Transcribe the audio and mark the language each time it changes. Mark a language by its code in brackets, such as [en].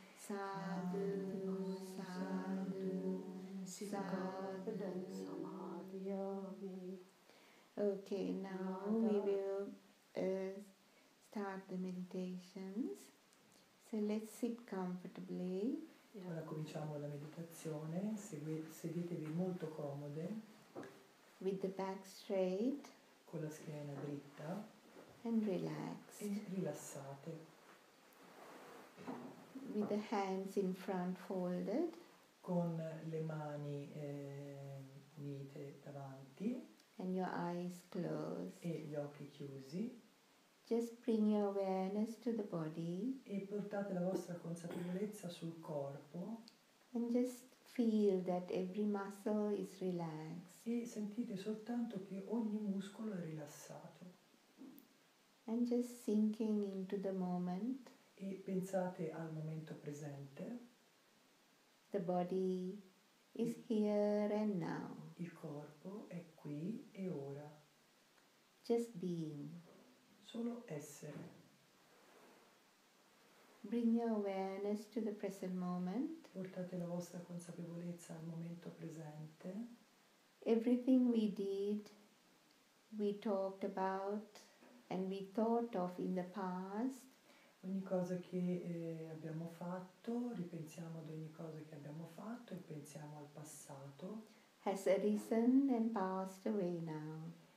[pi] Sadhu, sadhu, sadhu. [en] Okay, now we will start the meditations. So let's sit comfortably. [it] Ora cominciamo la meditazione, sedetevi molto comode, [en] With the back straight [it] con la schiena dritta [en] and relaxed. [it] e rilassate, [en] With the hands in front folded [it] con le mani unite davanti [en] and your eyes closed. [it] e gli occhi chiusi, [en] Just bring your awareness to the body [it] e portate la vostra consapevolezza sul corpo [en] and just feel that every muscle is relaxed. [it] e sentite soltanto che ogni muscolo è rilassato [en] And just sinking into the moment. [it] e pensate al momento presente. [en] The body is here and now. [it] Il corpo è qui e ora, [en] Just being. [it] solo essere. [en] Bring your awareness to the present moment. [it] Portate la vostra consapevolezza al momento presente. [en] Everything we did, we talked about, and we thought of in the past [it] Ogni cosa che abbiamo fatto, ripensiamo ad ogni cosa che abbiamo fatto e pensiamo al passato. [en] has arisen and passed away now.